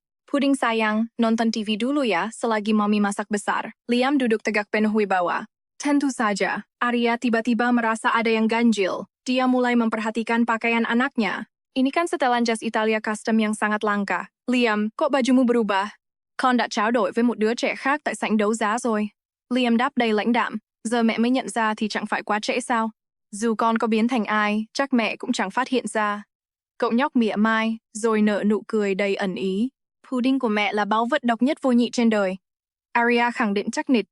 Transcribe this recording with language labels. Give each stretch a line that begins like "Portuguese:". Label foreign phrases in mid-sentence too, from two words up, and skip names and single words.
Indonesian: Puding sayang, nonton TV dulu ya selagi Mami masak besar. Liam duduk tegak penuh wibawa. Tentu saja, Arya tiba-tiba merasa ada yang ganjil. Dia mulai memperhatikan pakaian anaknya. Ini kan setelan jas Italia custom yang sangat langka. Liam, kok bajumu berubah?
Vietnamese: Con đã trao đổi với một đứa trẻ khác tại sảnh đấu giá rồi. Liam đáp đầy lãnh đạm. Giờ mẹ mới nhận ra thì chẳng phải quá trễ sao? Dù con có biến thành ai, chắc mẹ cũng chẳng phát hiện ra. Cậu nhóc mỉa mai, rồi nở nụ cười đầy ẩn ý. Pudding của mẹ là báu vật độc nhất vô nhị trên đời. Arya khẳng định chắc nịch.